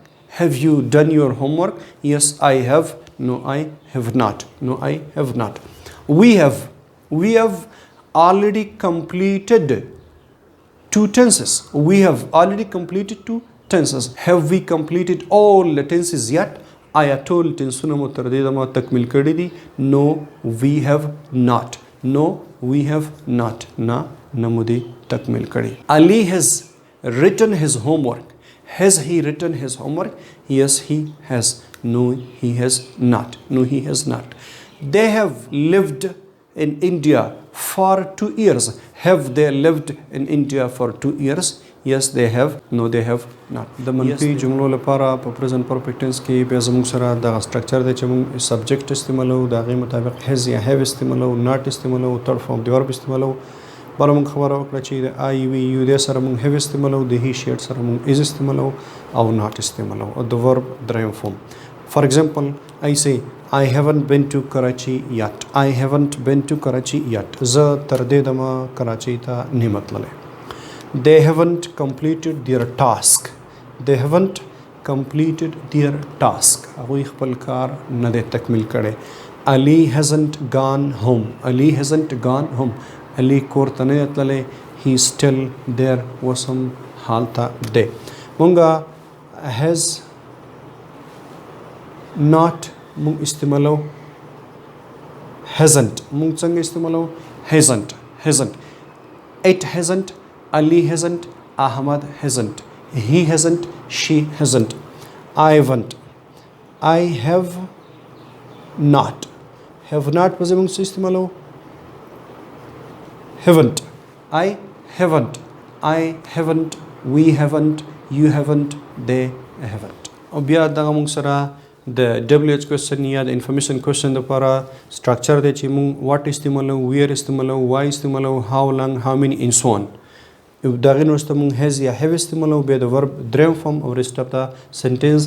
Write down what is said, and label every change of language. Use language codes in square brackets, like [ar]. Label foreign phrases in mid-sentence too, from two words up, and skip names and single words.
[en] Have you done your homework? Yes, I have. No, I have not. No, I have not. We have already completed two tenses. We have already completed two tenses. Have we completed all the tenses yet? [ps] آیا ټول ټینسونه مو تر دې دمه تکمیل کړي دي؟ [en] No, we have not. No, we have not. [ps] نه مو دې تکمیل کړي. [en] Ali has written his homework. Has he written his homework? Yes, he has. No, he has not. No, he has not. They have lived in India for 2 years. Have they lived in India for 2 years? Yes, they have. No, they have not. [ps] د منفي جملو لپاره په [en] present perfect tense [ps] کې بیا زموږ سره دغه سټرکچر دی چې موږ سبجیکټ استعمالو، د هغې مطابق هیز یا هیو استعمالو، ناٹ استعمالو، [en] third form [ps] د ورب استعمالو. بله موږ خبره وکړه چې د [en] I we you [ps] دی سره موږ هیو استعمالو، د [en] he she it [ps] سره موږ از استعمالو او ناٹ استعمالو او د ورب دریم فارم. [en] For example, I say I haven't been to Karachi yet. I haven't been to Karachi yet. [ps] زه تر دې دمه کراچۍ ته نه تللی. [en] They haven't completed their task. They haven't completed their task. [ps] هغوی خپل کار نه دی تکمیل کړی. [en] Ali hasn't gone home. Ali hasn't gone home. [ps] Ali کور ته نه تللی. [en] He is still there. [ps] وسم حالته دی. مونږه [en] has not [ps] مونږ استعمالو hasn't. مونږ څنګه استعمالو hasn't. [en] It hasn't. Ali hasn't. Ahmad hasn't. He hasn't. She hasn't. I haven't. I have not. Have not [ps] په زمونږ څه استعمالو haven't. [en] I haven't. I haven't. We haven't. You haven't. They haven't. [ps] او بیا دغه مونږ سره د [en] WH question [ps] یا د [en] information question [ps] لپاره سټرکچر دی چې موږ واټ استعمالو، ویر استعمالو، وای استعمالو، [en] how long, how many and so on. [ps] د هغې نه وروسته موږ هیز یا هیو استعمالو، بیا د ورب دریم فارم او [en] rest of [ps] د سنټنس.